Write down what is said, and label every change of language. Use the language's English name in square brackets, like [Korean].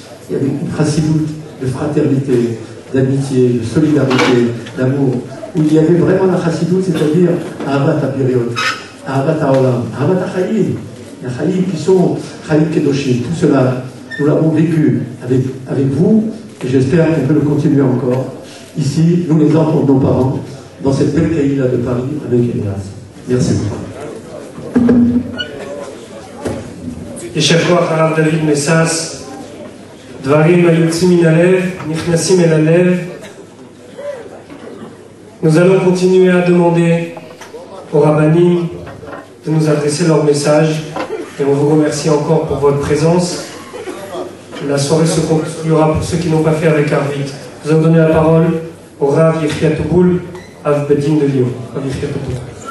[French] Il y avait une chassidoute de fraternité, d'amitié, de solidarité, d'amour, où il y avait vraiment la chassidoute, c'est-à-dire [Hebrew] Ahavat HaPiriot, Ahavat HaOlam, Ahavat HaChaïm. [French] Les Chaïm qui sont [Hebrew] Chaïm Kedoshim, [French] tout cela, nous l'avons vécu avec vous, et j'espère qu'on peut le continuer encore, ici, nous les enfants de nos parents, dans cette belle caïla de Paris, avec Elias. Merci beaucoup. [Hebrew] יישר כוח הרב דוד מסס, דברים היוצאים מן הלב, נכנסים אל הלב. [French] Nous allons continuer à demander aux rabbinim de nous adresser leur message et on vous remercie encore pour votre présence. La soirée se conclura pour ceux qui n'ont pas fait avec Arvit. Nous allons donner la parole au Rav Yechia Touboul, Av Bedin de Lyon. Rav Yechia Touboul.